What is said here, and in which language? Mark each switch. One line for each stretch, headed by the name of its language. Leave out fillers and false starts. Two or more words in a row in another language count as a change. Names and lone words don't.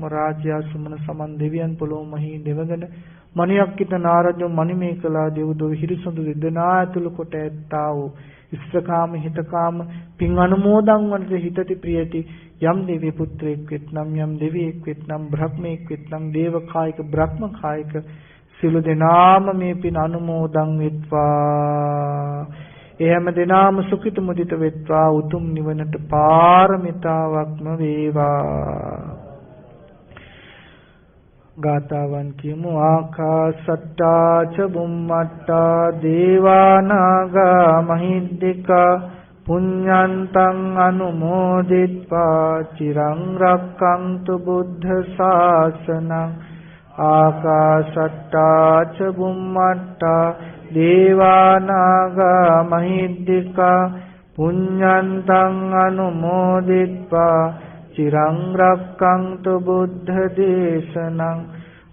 Sinhala: රාජයා සුමන සමන් දෙවියන් පොළොව මහී දෙවගන මණියක්කිත නාරජ මණිමේකලා දෙව්දොව හිරිසඳු දෙදෙනා ඇතුළු කොට ඇත්තා වූ ඉෂ්ඨකාම හිතකාම පින් අනුමෝදන් වනට හිතති ප්‍රියති යම් දෙවි පුත්‍රයෙක් වෙත්නම් යම් දෙවියෙක් වෙත්නම් බ්‍රහ්මයෙක් වෙත්නම් දේවකායික බ්‍රහ්මකායික සිළු දෙනාම මේ පින් අනුමෝදන් වෙත්වා. එහෙම දෙනාම සුඛිත මුදිත වෙත්වා. උතුම් නිවනට පාරමිතාවක්ම වේවා. ගාතාවන් කියමු.
Pali: ආකාසට්ටා ච බුම්මට්ටා දේවානාගා මහිද්దికා පුඤ්ඤන්තං අනුමෝදිත්වා චිරං රක්ඛන්තු බුද්ධ ශාසනං. ආකාසට්ටා ච බුම්මට්ටා දේවානාගා මහිද්దికා පුඤ්ඤන්තං අනුමෝදිත්වා චිරං රක්ඛන්තු බුද්ධ දේශනං.